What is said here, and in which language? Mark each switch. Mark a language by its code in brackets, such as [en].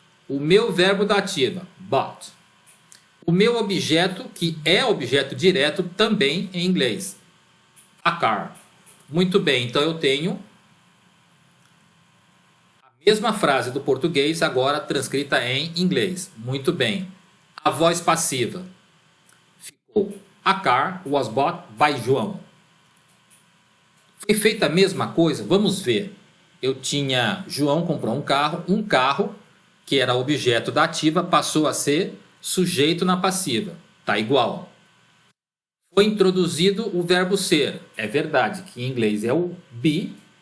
[pt] O meu verbo da ativa, bought. O meu objeto, que é objeto direto, também em inglês, a car. Muito bem, então eu tenho a mesma frase do português, agora transcrita em inglês. Muito bem. A voz passiva ficou: [en] a car was bought by João. [pt] Foi feita a mesma coisa? Vamos ver. Eu tinha, João comprou um carro que era objeto da ativa, passou a ser sujeito na passiva. Tá igual. Foi introduzido o verbo ser. É verdade que em inglês é o be.